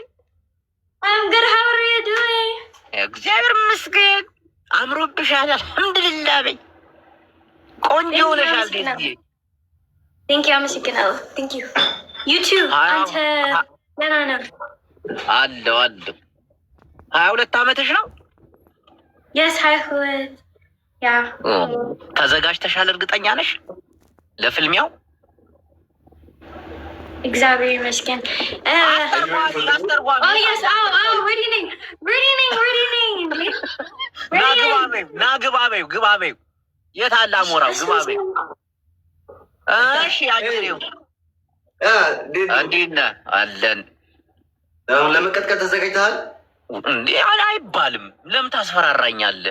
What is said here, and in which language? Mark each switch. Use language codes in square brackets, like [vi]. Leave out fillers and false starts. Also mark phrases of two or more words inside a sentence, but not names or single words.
[en] I'm good. How are you doing? [am] እግዚአብሔር ይመስገን አምሮብሻል። አልሐምዱሊላህ በይ። ቆንጆ ሆነሻል ዲጂ። [en] Thank you. አመሰግናለሁ። Thank you. You too. [am] አንተ ደህና ነህ? አለሁ። 22 ዓመትሽ ነው? [en] Yes, 22. ያ [am] ተዘጋጅተሻል? እርግጠኛ ነሽ ለፍልሚያው? እግዚአብሔር ይመስገን። [en] Oh yes. Oh, ready ነኝ። [am] ግባ በይው። የት አለ አሞራው? ግባ በይው። እሺ አጅሬው እንዴት ነህ? አለን። ለመቀጥቀጥ ተዘጋጅተሃል? እንዴ አይባልም። ለምን ታስፈራራኛለህ?